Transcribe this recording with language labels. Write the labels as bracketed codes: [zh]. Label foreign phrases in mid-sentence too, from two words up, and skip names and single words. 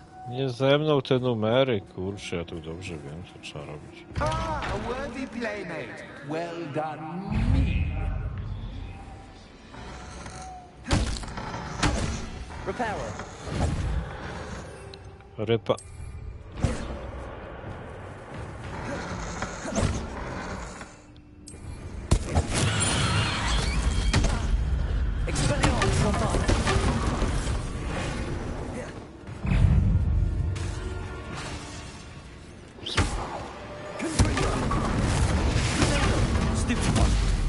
[pl] Nie ze mną te numery, kurczę, ja tu dobrze wiem, co trzeba robić. [en] Ah, a worthy playmate. Well done, me. Reparo. Rypa. Expelliarmus Bombarda. Stupid one.